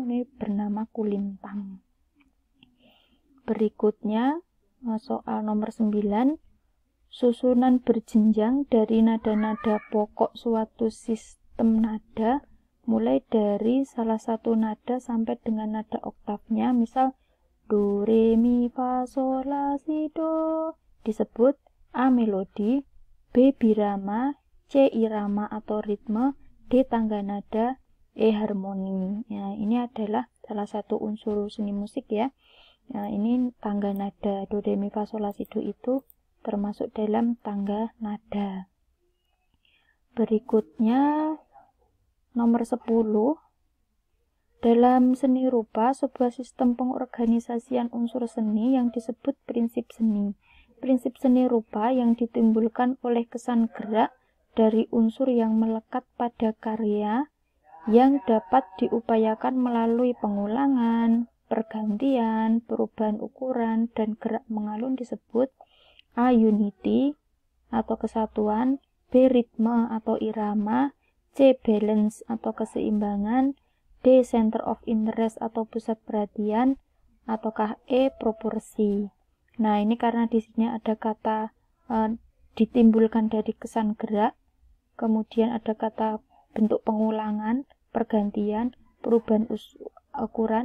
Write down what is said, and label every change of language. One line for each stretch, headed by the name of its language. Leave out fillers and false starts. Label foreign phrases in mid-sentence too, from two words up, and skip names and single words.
Indonesian: Ini bernama kulintang. Berikutnya soal nomor 9. Susunan berjenjang dari nada-nada pokok suatu sistem nada mulai dari salah satu nada sampai dengan nada oktavnya, misal do, re, mi, fa, sol, la, si, do, disebut A. Melodi, B. Birama, C. Irama atau ritme, D. Tangga nada, E. Harmoni. Ya, ini adalah salah satu unsur seni musik ya. Nah, ini tangga nada, do, re, mi, fa, sol, la, si, do itu termasuk dalam tangga nada. Berikutnya nomor 10. Dalam seni rupa, sebuah sistem pengorganisasian unsur seni yang disebut prinsip seni. Prinsip seni rupa yang ditimbulkan oleh kesan gerak dari unsur yang melekat pada karya yang dapat diupayakan melalui pengulangan, pergantian, perubahan ukuran, dan gerak mengalun disebut A. Unity atau kesatuan, B. Ritme atau irama, C. Balance atau keseimbangan, D.
English: Center of interest
Indonesian: atau pusat perhatian, ataukah E. Proporsi. Nah, ini karena di sini ada kata ditimbulkan dari kesan gerak, kemudian ada kata bentuk pengulangan, pergantian, perubahan ukuran.